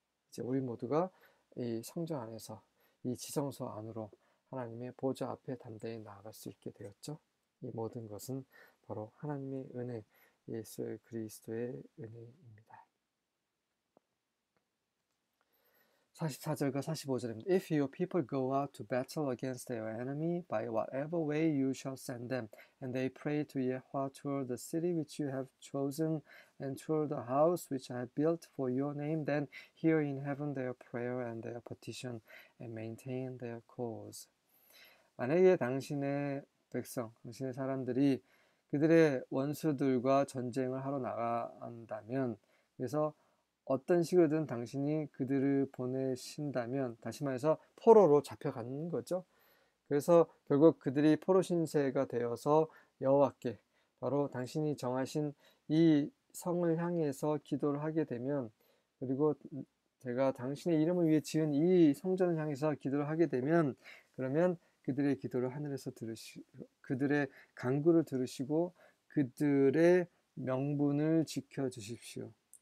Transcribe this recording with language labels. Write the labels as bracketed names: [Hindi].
[Korean] 이제 우리 모두가 이 성전 안에서 이 지성소 안으로 하나님의 보좌 앞에 담대히 나아갈 수 있게 되었죠. 이 모든 것은 바로 하나님의 은혜, 예수 그리스도의 은혜입니다. 44절과 45절입니다. [English] If your people go out to battle against their enemy by whatever way you shall send them, and they pray to Yahweh toward the city which you have chosen, and toward the house which I have built for your name, then hear in heaven their prayer and their petition, and maintain their cause. [Korean] 만약에 당신의 백성, 당신의 사람들이 그들의 원수들과 전쟁을 하러 나간다면, 그래서 어떤 식으로든 당신이 그들을 보내신다면, 다시 말해서 포로로 잡혀가는 거죠. 그래서 결국 그들이 포로 신세가 되어서 여호와께, 바로 당신이 정하신 이 성을 향해서 기도를 하게 되면, 그리고 제가 당신의 이름을 위해 지은 이 성전을 향해서 기도를 하게 되면, 그러면 그들의 기도를 하늘에서 들으시고, 그들의 간구를 들으시고 그들의 명분을 지켜주십시오.